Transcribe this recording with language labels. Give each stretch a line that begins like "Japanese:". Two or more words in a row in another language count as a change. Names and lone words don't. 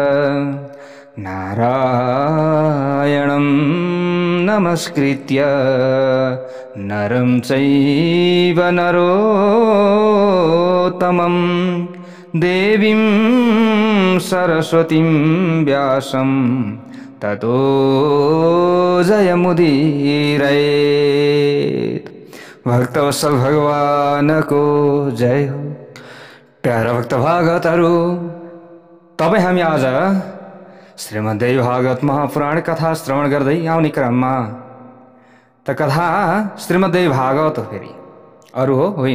Sanskrit: नारायणं नमस्कृत्य नरं चैव नरोत्तमं देवीं सरस्वतीं व्यासं ततो जयमुदीरयेत्।
Nepali: भक्तवत्सल भगवान को जय हो। प्यारा भक्त भागवतहरू, तपाईं हामी आज श्रीमद्देवी भागवत महापुराण कथा श्रवण गर्दै आउने क्रममा त कथा श्रीमद्देवी भागवत हो, फेरि अरू होइन।